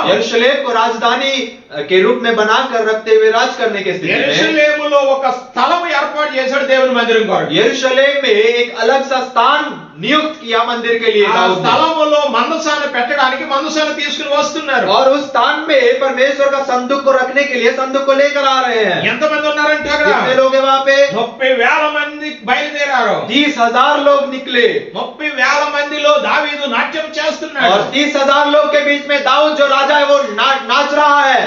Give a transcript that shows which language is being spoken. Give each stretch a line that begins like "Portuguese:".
Hindi: यरूशलेम को राजधानी के रूप में बनाकर रखते हुए राज करने के स्थिति में
Telugu: యెరూషలేములో ఒక స్థలం ఏర్పాటు చేశాడు దేవుని మందిరం కొరకు.
Hindi: यरूशलेम में एक अलग सा स्थान नियुक्त किया मंदिर के लिए
Telugu: ఆ
Hindi: दाऊद ने।
Telugu: స్థలములో మందసాన్ని పెట్టడానికి మందసాన్ని తీసుకుని వస్తున్నారు.
Hindi: और उस स्थान में परमेश्वर का संदूक को रखने के लिए संदूक को लेकर आ रहे हैं।
Telugu: ఎంతమంది ఉన్నారంటే అక్కడ
Hindi: कितने लोग हैं वहां पे?
Telugu: 30,000 మంది బయలుదేరారు.
Hindi: 30,000 लोग निकले
Telugu: 30,000 మందిలో దావీదు నాట్యం చేస్తున్నాడు.
Hindi: और 30,000 लोग के बीच में दाऊद जो राजा है वो नाच रहा है।